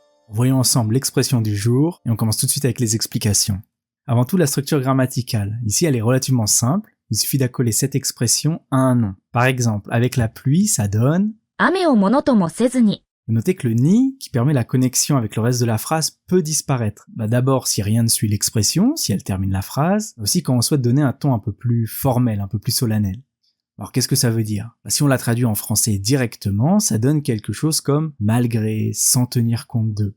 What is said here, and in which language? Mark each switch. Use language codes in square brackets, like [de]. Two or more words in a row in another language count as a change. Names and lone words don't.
[fr] Voyons ensemble l'expression du jour et on commence tout de suite avec les explications. Avant tout, la structure grammaticale. Ici, elle est relativement simple. Il suffit d'accoler cette expression à un nom. Par exemple, avec la pluie, ça donne [ja] 雨をものともせずに [fr] Notez que le ni, qui permet la connexion avec le reste de la phrase, peut disparaître. D'abord, si rien ne suit l'expression, si elle termine la phrase, aussi quand on souhaite donner un ton un peu plus formel, un peu plus solennel. Alors qu'est-ce que ça veut dire ? Si on la traduit en français directement, ça donne quelque chose comme malgré, sans tenir compte de.